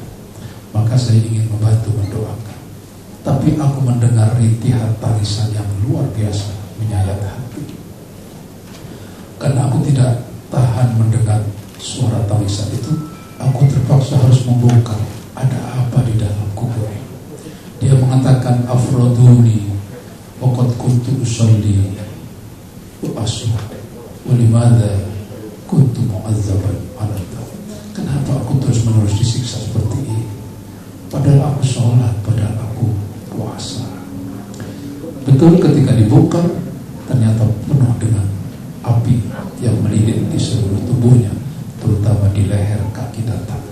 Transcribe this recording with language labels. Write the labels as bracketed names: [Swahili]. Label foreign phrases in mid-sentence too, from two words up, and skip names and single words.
[Indonesian] Maka saya ingin membantu mendoakan. Tapi aku mendengar rintihan tangisan yang luar biasa menyayat hati. Karena aku tidak tahan mendengar suara tangisan itu, aku terpaksa harus membongkar ada apa di dalam kubur. Dia mengatakan, [Arabic] أفرضوني وقد كنت أصلي وأصوم ولماذا كنت معذبا على ذلك. [Indonesian] Kenapa aku terus menerus disiksa seperti ini? Padahal aku sholat, padahal aku puasa. Betul, ketika dibongkar ternyata penuh dengan api yang melilit di seluruh tubuhnya, terutama di leher, kaki, dan tangan.